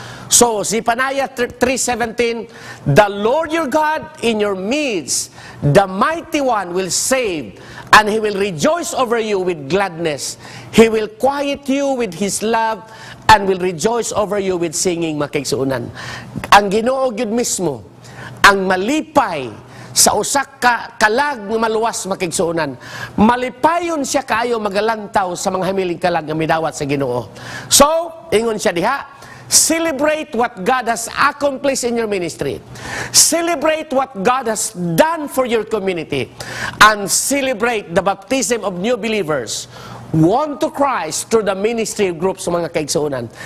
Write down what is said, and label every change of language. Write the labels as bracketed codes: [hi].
[en] So, si Panaya 3:17, the Lord your God in your midst, the mighty one will save, and he will rejoice over you with gladness. He will quiet you with his love, and will rejoice over you with singing, mga kaigsuonan. [ceb] Ang Ginoo gyud mismo, ang malipay sa usak ka kalag nga maluwas, mga kaigsuonan. Malipayon siya kaayo magalantaw sa mga hamiling kalag nga midawat sa Ginoo. [en] So, [ceb] ingon siya diha, [en] celebrate what God has accomplished in your ministry. Celebrate what God has done for your community. And celebrate the baptism of new believers won to Christ through the ministry groups, mga kaigsuonan.